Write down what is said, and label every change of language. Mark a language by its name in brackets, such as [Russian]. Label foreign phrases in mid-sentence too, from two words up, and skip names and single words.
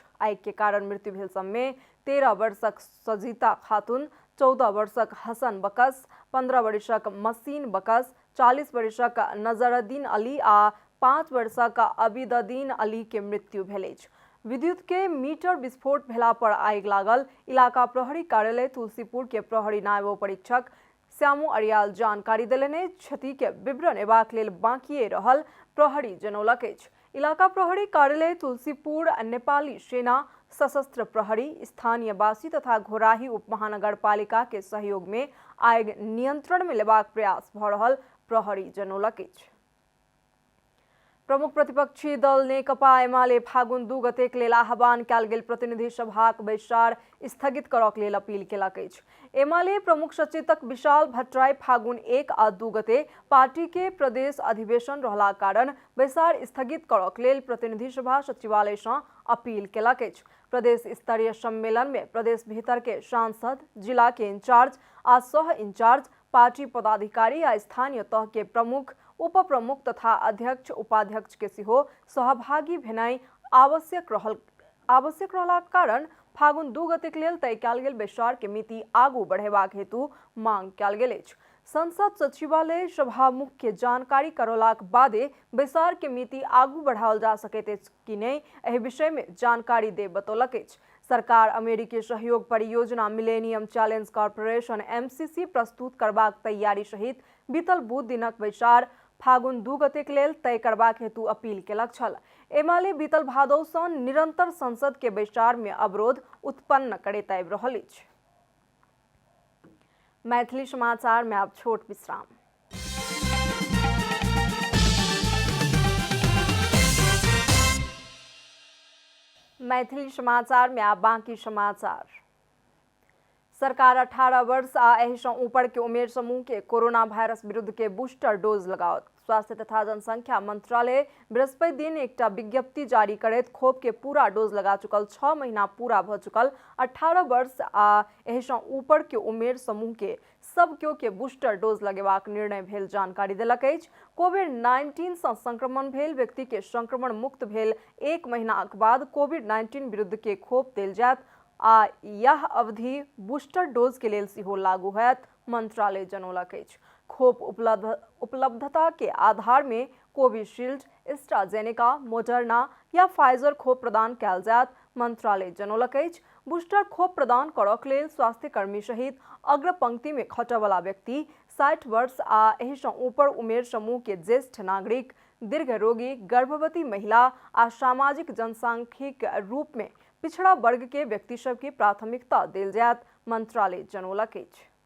[Maithili] आग के कारण मृत्यु भेल सब में 13 वर्षक सजीता खातून, 14 वर्षक हसन बकस, 15 वर्षक मसीन बकस, 40 वर्षक नजरउद्दीन अली आ 5 वर्षक अबीदुद्दीन अली के मृत्यु भेल अछि। विद्युत के मीटर विस्फोट भेला पर आग लागल इलाका प्रहरी कार्यालय तुलसीपुर के प्रहरी नायब परीक्षक श्यामू अरियाल जानकारी देलनि। क्षति के विवरण एबाक लेल बाँकिए रहल प्रहरी जनौलक अछि। इलाका प्रहरी कार्यालय तुलसीपुर नेपाली सेना, सशस्त्र प्रहरी, स्थानीय वासी तथा घोराही उप महानगरपालिका के सहयोग में आग नियंत्रण में लेबाक प्रयास भऽ रहल प्रहरी जनौलक अछि। प्रमुख प्रतिपक्षी दल नेकपा एमाले फागुन 2 गते के लेल आह्वान कयल गेल प्रतिनिधि सभाक बैसार स्थगित करक लेल अपील केलक अछि। एमाले प्रमुख सचेतक विशाल भट्टराई फागुन 1 आ 2 गते पार्टी के प्रदेश अधिवेशन रहला कारण बैसार स्थगित करक लेल प्रतिनिधि सभा सचिवालय सँ अपील केलक अछि। प्रदेश स्तरीय सम्मेलन में प्रदेश भीतर के सांसद, जिला के इंचार्ज आ सह इंचार्ज, पार्टी पदाधिकारी आ स्थानीय तह के प्रमुख उपप्रमुख तथा अध्यक्ष उपाध्यक्ष के सिहो सहभागी भेनाई आवश्यक रहला कारण फागुन 2 गते के लेल तय कयल गेल बैसार के मिति आगू बढ़ेबाक हेतु मांग कयल गेल अछि। संसद सचिवालय सभामुख के जानकारी करौलाक बादे बैसार के मिति आगू बढ़ाओल जा सकैत अछि कि नहीं एहि विषय में जानकारी दे बतौलक अछि। सरकार अमेरिकी सहयोग परियोजना मिलेनियम चैलेंज कॉर्पोरेशन MCC प्रस्तुत करबाक तैयारी सहित बीतल बुध दिनक बैसार फागुन 2 गते के लेल तय करबाक हेतु अपील केलक छल। एमाले बीतल भादौ सँ निरंतर संसद के बैसार में अवरोध उत्पन्न करैत आबि रहल अछि। मैथिली समाचार में अब छोट विश्राम। मैथिली समाचार में अब बाकी समाचार। सरकार 18 वर्ष आ एहि सँ ऊपर के उमेर समूह के कोरोना वायरस विरुद्ध के बूस्टर डोज लगाओत। स्वास्थ्य तथा जनसंख्या मंत्रालय बृहस्पति दिन एकटा विज्ञप्ति जारी करैत खोप के पूरा डोज लगा चुकल 6 महीना पूरा भ चुकल 18 वर्ष आ एहि सँ ऊपर के उमेर समूह के सब केओ के बूस्टर डोज लगेबाक निर्णय भेल जानकारी देलक अछि। कोविड-19 सँ संक्रमण भेल व्यक्ति के संक्रमण मुक्त भेल 1 महीनाक बाद कोविड-19 विरुद्ध के खोप देल जायत आ यह अवधि बूस्टर डोज के लेल सेहो लागू होयत, मंत्रालय जनौलक अछि। खोप उपलब्धता के आधार में कोविशील्ड, एस्ट्राजेनेका, मोडर्ना या फाइजर खोप प्रदान कयल जायत, मंत्रालय जनौलक अछि। बूस्टर खोप प्रदान करक लेल स्वास्थ्य कर्मी सहित अग्र पंक्ति में खटयवला व्यक्ति, 60 वर्ष आ एहि सँ ऊपर उमेर समूह के ज्येष्ठ नागरिक, दीर्घ रोगी, गर्भवती महिला आ सामाजिक जनसांख्यिक रूप में पिछड़ा वर्ग के व्यक्ति सब की प्राथमिकता देल जायत, मंत्रालय जनौलक अछि।